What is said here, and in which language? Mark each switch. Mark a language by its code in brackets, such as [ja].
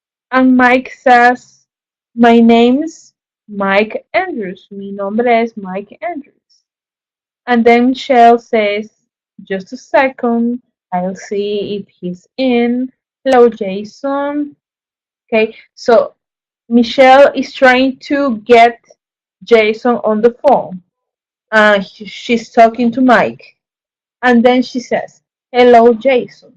[en] And Mike says, my name's Mike Andrews. [es] Mi nombre es Mike Andrews. [en] And then Michelle says, just a second, I'll see if he's in. Hello, Jason. Okay, so Michelle is trying to get Jason on the phone. She's talking to Mike. And then she says, hello, Jason.